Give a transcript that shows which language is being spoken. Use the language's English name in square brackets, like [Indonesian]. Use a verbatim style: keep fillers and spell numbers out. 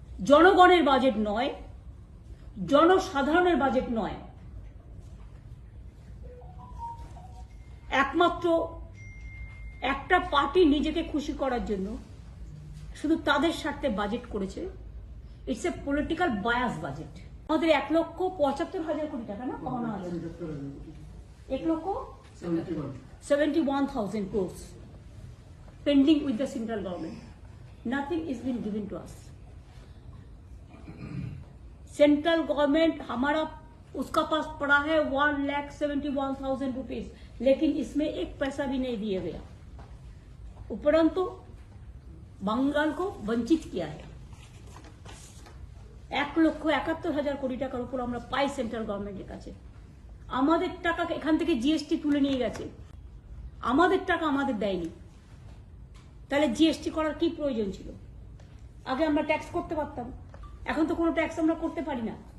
[Bangla] জনগণের বাজেট নয়, জনসাধারণের বাজেট নয়, একমাত্র একটা পার্টি নিজেকে খুশি করার জন্য শুধু তাদের স্বার্থে বাজেট করেছে। [English] It's a political bias budget. [Bangla] আমাদের এক লক্ষ পঁচাত্তর হাজার কোটি টাকা না পাওনা আছে, এক lakh [English] Seventy one thousand crores pending with the central government. Nothing is been given to us. [Hindi] Central government हमारा उसका पास पड़ा है one lakh [English] seventy one thousand rupees, [Hindi] लेकिन इसमें एक पैसा भी नहीं दिया गया। उपरंतु बंगाल को वंचित किया है। एक लक्ष [Bangla] একাত্তর হাজার কোটি টাকার উপর আমরা পাই সেন্ট্রাল গভর্নমেন্টের কাছে। আমাদের টাকা এখান থেকে জিএসটি তুলে নিয়ে গেছে, আমাদের টাকা আমাদের দেয়নি। তাহলে জিএসটি করার কি প্রয়োজন ছিল? আগে আমরা ট্যাক্স করতে পারতাম, এখন তো কোনো ট্যাক্স আমরা করতে পারি না।